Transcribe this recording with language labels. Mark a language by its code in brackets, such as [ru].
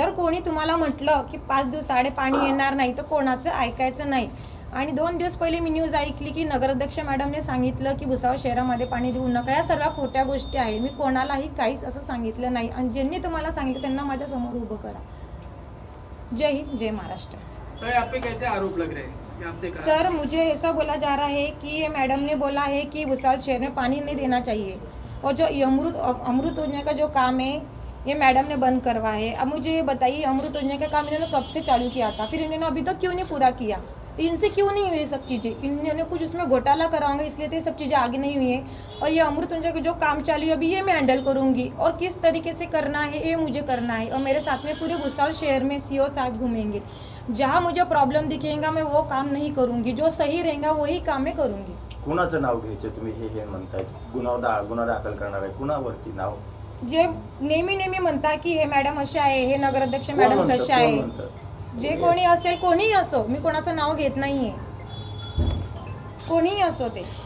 [mr] जर कोणी तुम्हाला म्हटलं की 5 दिवसाआड पाणी येणार नाही तर कोणाचं ऐकायचं नाही। आणि 2 दिवस पहिले मी न्यूज ऐकली की नगराध्यक्ष मॅडमने सांगितलं की भुसावळ शहरामध्ये पाणी देऊ नका। या सर्व खोट्या गोष्टी आहे। मी कोणालाही काहीच असं सांगितलं नाही। आणि ज्यांनी तुम्हाला सांगितलं त्यांना माझ्या समोर उभं करा। जय हिंद, जय महाराष्ट्र। [hi] तो आप पे कैसे आरोप लग रहे हैं कि आपने कहा? सर, मुझे ऐसा बोला जा रहा है कि ये मैडम ने बोला है कि भुसावल शहर में पानी नहीं देना चाहिए, और जो अमृत योजना का जो काम है ये मैडम ने बंद करवा है। अब मुझे ये बताइए, अमृत योजना का काम इन्होंने कब से चालू किया था? फिर इन्होंने अभी तक क्यों नहीं पूरा किया? इनसे क्यों नहीं हुई सब चीज़ें? इन्होंने कुछ उसमें घोटाला कराओगे इसलिए तो ये सब चीज़ें आगे नहीं हुई है। और ये अमृत योजना का जो काम चालू है अभी ये मैं हैंडल करूँगी, और किस तरीके से करना है ये मुझे करना है। और मेरे साथ में पूरे भुसावल शहर में सीओ साहब घूमेंगे। जहाँ मुझे प्रॉब्लम दिखेगा मैं वो काम नहीं करूँगी, जो सही रहेगा वही काम मैं करूँगी। [mr] कुणाचं नाव घ्यायचं तुम्ही हे म्हणताय? गुन्हा दाखल करणार आहे कुणावरती नाव? जे नेहमी म्हणता की हे मॅडम अशा आहे, हे नगराध्यक्ष मॅडम तशा आहे, जे कोणी असेल कोणीही असो, मी कोणाचं नाव घेत नाहीये, कोणीही असो ते।